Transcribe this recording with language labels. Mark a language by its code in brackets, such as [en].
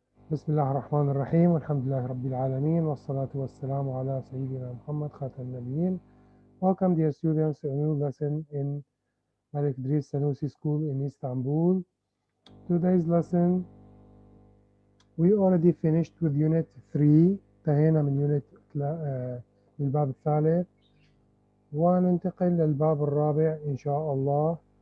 [ar] بسم الله الرحمن الرحيم والحمد لله رب العالمين والصلاة والسلام على سيدنا محمد خاتم النبيين. [en] Welcome dear students to a new lesson in Malik Idris Sanusi School in Istanbul. Today's lesson we already finished with unit 3. [ar] انتهينا من unit من الباب الثالث وننتقل للباب الرابع إن شاء الله.